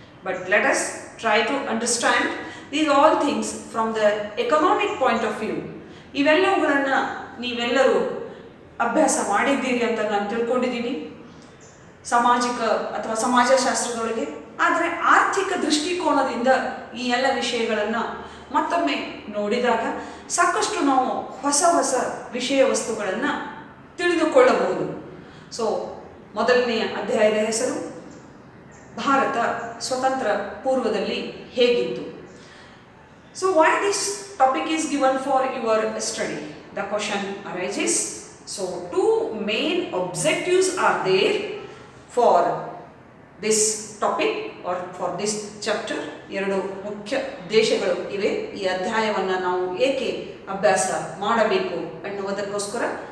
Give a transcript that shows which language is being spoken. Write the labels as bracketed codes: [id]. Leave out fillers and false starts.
[en] But let us try to understand these all things from the economic point of view. [kn] ಇವೆಲ್ಲವುಗಳನ್ನು ನೀವೆಲ್ಲರೂ ಅಭ್ಯಾಸ ಮಾಡಿದ್ದೀರಿ ಅಂತ ನಾನು ತಿಳ್ಕೊಂಡಿದ್ದೀನಿ ಸಾಮಾಜಿಕ ಅಥವಾ ಸಮಾಜಶಾಸ್ತ್ರದೊಳಗೆ. ಆದರೆ ಆರ್ಥಿಕ ದೃಷ್ಟಿಕೋನದಿಂದ ಈ ಎಲ್ಲ ವಿಷಯಗಳನ್ನು ಮತ್ತೊಮ್ಮೆ ನೋಡಿದಾಗ ಸಾಕಷ್ಟು ನಾವು ಹೊಸ ಹೊಸ ವಿಷಯ ವಸ್ತುಗಳನ್ನು ತಿಳಿದುಕೊಳ್ಳಬಹುದು. ಸೊ ಮೊದಲನೆಯ ಅಧ್ಯಾಯದ ಹೆಸರು ಭಾರತ ಸ್ವತಂತ್ರ ಪೂರ್ವದಲ್ಲಿ ಹೇಗಿತ್ತು. [en] So why this topic is given for your study? The question arises. So two main objectives are there for this topic or for this chapter. [kn] ಎರಡು ಮುಖ್ಯ ಉದ್ದೇಶಗಳು ಇವೆ. ಈ ಅಧ್ಯಾಯವನ್ನು ನಾವು ಏಕೆ ಅಭ್ಯಾಸ ಮಾಡಬೇಕು ಎನ್ನುವುದಕ್ಕೋಸ್ಕರ.